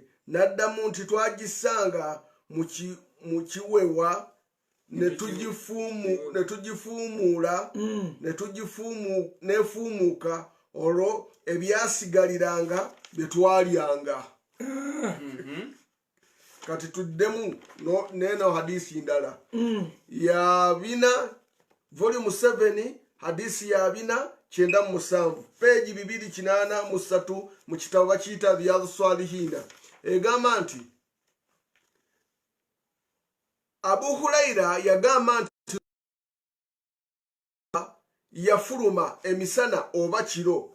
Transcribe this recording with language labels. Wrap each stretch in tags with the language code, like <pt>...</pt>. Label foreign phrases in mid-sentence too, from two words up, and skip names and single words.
<lg>N'addamu nti twagisanga mu kiwewa netugifuumuula nefuumuuka olwo ebyasigaliranga bye twalyanga. Kati tuddemu neno hadisi ndala ya 4 volume 7 hadisi ya 497 page 283 mu kitabo bakiyita Riyadh Salihin. Egamba nti Abu Huraira yagamba nti yafuluma emisana oba kiro.</lg>